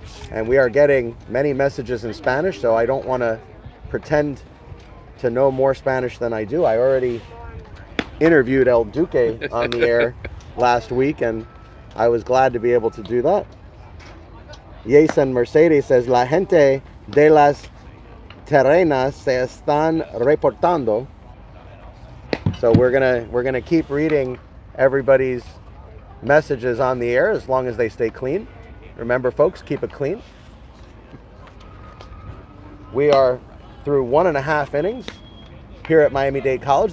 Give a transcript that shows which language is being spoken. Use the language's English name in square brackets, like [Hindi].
[English] And we are getting many messages in Spanish, so I don't want to pretend to know more Spanish than I do. I already interviewed El Duque on the air last week, and I was glad to be able to do that. [Spanish] Jason Mercedes says, La gente de las terrenas se están reportando. [English] So we're gonna keep reading everybody's messages on the air as long as they stay clean. Remember, folks, keep it clean. We are through 1.5 innings here at Miami-Dade College.